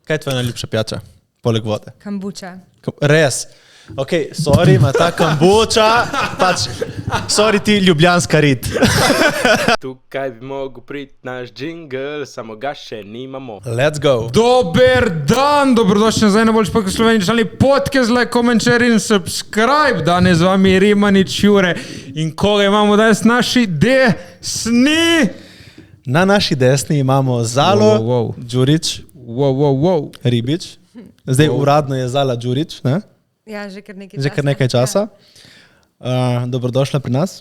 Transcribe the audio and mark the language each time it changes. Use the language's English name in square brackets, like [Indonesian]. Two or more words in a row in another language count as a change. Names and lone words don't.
[Slovenian] Kaj je tvoja najljubša pijača, poleg vode? Kombuča. Res. Ok, sorry, ima ta kombuča, pač, sorry ti ljubljanska rit. Tukaj bi mogel priti naš džingl, samo ga še nimamo. [English] Let's go. [Slovenian] Dober dan, dobrodošli nazaj na Boljši podcast Slovenije, člani podcast, [English] like, comment, share [Slovenian] in subscribe. Danes z vami Rimanič, Jure in koga imamo danes naši desni? Na naši desni imamo Zalo, Đurić, Ribič. Zdaj uradno je Zala Đurić, ne? Ja, že kar nekaj časa. Dobrodošla pri nas.